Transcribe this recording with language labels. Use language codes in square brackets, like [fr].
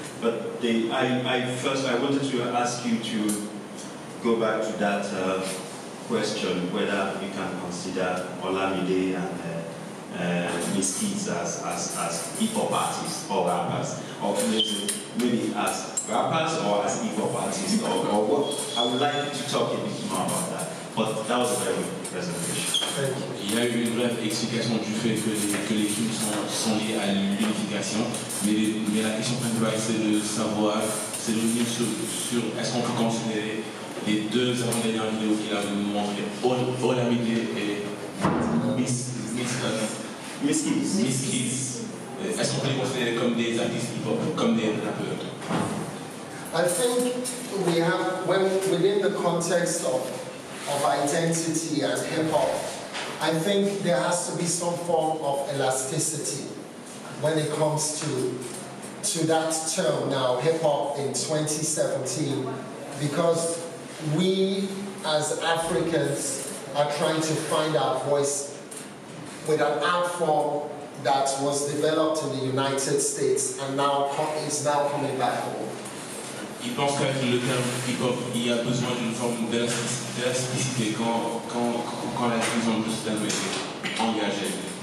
[en] But I wanted to ask you to go back to that question whether you can consider Olamide and Miss Keys as hip-hop artists or rappers, or maybe as rappers or as hip-hop artists, or what? I would like you to talk a bit more about that. But that was a very good presentation. [fr] Il y a eu une brève explication du fait que les crimes sont liés à l'unification, mais la question principale c'est de savoir, c'est de revenir sur est-ce qu'on peut considérer les deux avant-dernières vidéos qu'il a montrées, Olamide et Miss Keys. Est-ce qu'on peut les considérer comme des artistes hip-hop, comme des rappeurs? [en] I think we have, within the context of of identity and hip-hop, I think there has to be some form of elasticity when it comes to that term now, hip-hop in 2017, because we as Africans are trying to find our voice with an art form that was developed in the United States and now is now coming back home. [fr] Il pense qu'avec le terme hip-hop, il y a besoin d'une forme d'élasticité quand la diffusion de ce terme est engagée.